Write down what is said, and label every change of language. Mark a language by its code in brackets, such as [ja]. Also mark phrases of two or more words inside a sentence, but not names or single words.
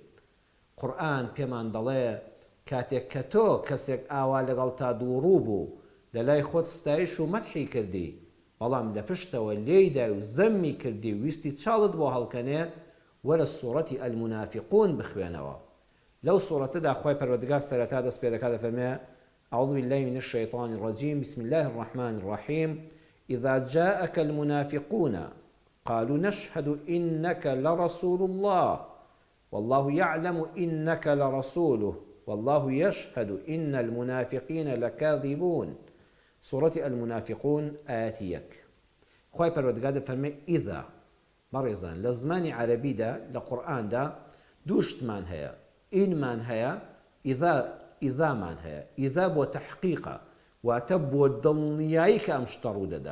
[ckb] قورئان پێمان دەڵێ کاتێک کە تۆ کەسێک ئاوا لەگەڵ تا دووڕوو بوو لە لای خۆت ستایش و مەدحی کردی، بەڵام لە پشتەوە لێیدای و زەممی کردی و ویستی چاڵت بۆ هەڵکەنێ، وەرە سوورەتی ئەلمنافقون بخوێنەوە. لەو سوورەتەدا خوای پەروەردگار سەرەتا دەست پێ دەکات دەفەرمێ: [ar] أعوذ بالله من الشيطان الرجيم بسم الله الرحمن الرحيم إذا جاءك المنافقون قالوا نشهد إنك لرسول الله والله يعلم إنك لرسوله والله يشهد إن المنافقين لكاذبون. سورة المنافقون آياتيك. [ckb] خوای پەروەردگار دەفەرمێ ئیذا بەڕێزان لە زمانی عەرەبیدا لە قورئاندا دووشتمان هەیە، ئینمان هەیە، ئیذامان هەیە. ئیذا بۆ تەحقیقە، واتە بۆ دڵنیایی کە ئەم شتە ڕوو دەدا.